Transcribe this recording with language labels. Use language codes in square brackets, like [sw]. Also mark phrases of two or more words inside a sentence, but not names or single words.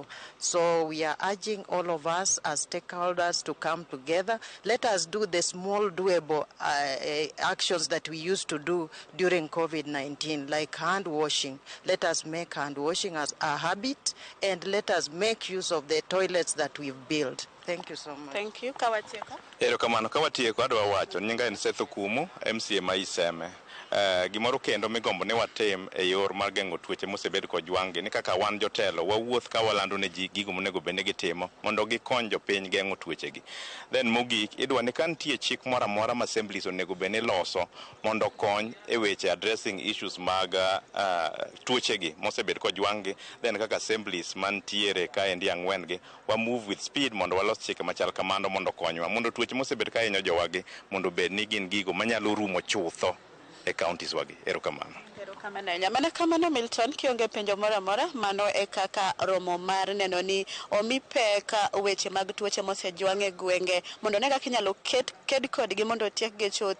[en] So we are urging all of us as stakeholders to come together. Let us do the small doable actions that we used to do during COVID-19, like hand washing. Let us make hand washing as a habit, and let us make use of the toilets that we've built. Thank you so much. Thank you. [luo] Kawatieko. Erokamano kawatieko adwa wacho nyinga en Seth Okumu MCA Maiseme. Gimoro kendo migombo ne watim e yor mar geng'o tuoche mosebed kojwang'gi ni kaka wan jotelo wawuoth ka walando ne ji gigo monego bed ni gitimo mondo gikony jopiny geng'o tuochegi. Then mogik idwa ni ka nitie chik moro amora ma assemblies onego bed ni loso mondo kony e weche [en] addressing issues [luo] mag tuochegi mosebed kojwang'gi, then kaka assemblies mantiere kaendi 4 gi wa [en] move with speed [luo] mondo walos chike machal kamano mondo konywa mondo tuoche mosebed ka hinyo jowagi mondo bed ni gin gigo manyalo rumo chutho e counties wagi. Erokamano. Mana kamano Milton, kionge penjo moro amora, mano e kaka romo mar neno ni omi pek weche mag tuoche mosejwang' e gwenge mondo ne kaka inyalo ked kodgi mondo otiek gi chuth.